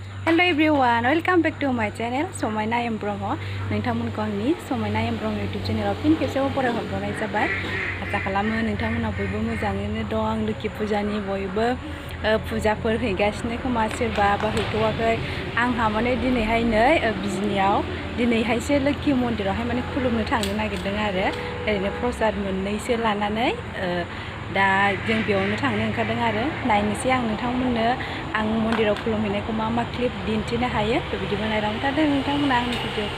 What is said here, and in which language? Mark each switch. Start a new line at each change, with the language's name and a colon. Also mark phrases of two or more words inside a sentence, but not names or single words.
English: Hello everyone, welcome back to my channel Samaina M Brahma
Bodo: नोंथांमोनखौ आंनि
English: Samaina M Brahma YouTube channel
Bodo: फिन खेबसेबाव बरायहरबावनाय जाबाय। आसा खालामो नोंथांमोना बयबो मोजाङैनो दं। लोखि फुजानि बयबो फुजाफोर हैगासिनो खोमा सोरबा बा हैथ'वाखै। आंहा माने दिनैहाय नै बिजनियाव दिनैहायसो लोखि मन्दिरावहाय माने खुलुमनो थांनो नागिरदों आरो ओरैनो प्रसाद मोननैसो लानानै दा जों बेयावनो थांनो ओंखारदों आरो नायनोसै आं नोंथांमोननो आं मन्दिराव खुलुमहैनायखौ मा क्लिप दिन्थिनो हायो बिदिबो नायलांबाय थादों नोंथांमोना आंनि भिडिअखौ।